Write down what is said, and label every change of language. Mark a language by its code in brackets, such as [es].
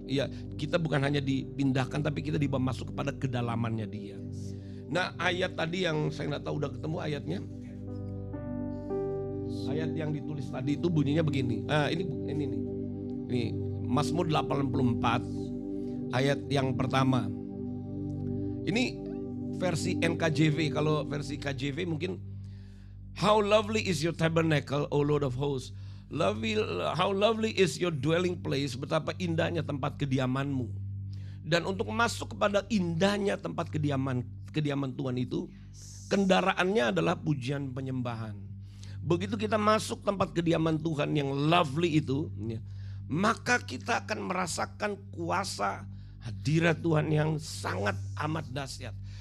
[id] Ya, kita bukan hanya dipindahkan, tapi kita dibawa masuk kepada kedalamannya Dia. Nah, ayat tadi yang saya nggak tahu udah ketemu ayatnya. Ayat yang ditulis tadi itu bunyinya begini. Ini Mazmur 84 ayat yang pertama. Ini versi NKJV. Kalau versi KJV mungkin, [en] how lovely is your tabernacle, O Lord of hosts. How lovely is your dwelling place. [id] Betapa indahnya tempat kediamanmu. Dan untuk masuk kepada indahnya tempat kediaman Tuhan itu, kendaraannya adalah pujian penyembahan. Begitu kita masuk tempat kediaman Tuhan yang lovely itu, maka kita akan merasakan kuasa hadirat Tuhan yang sangat amat dahsyat.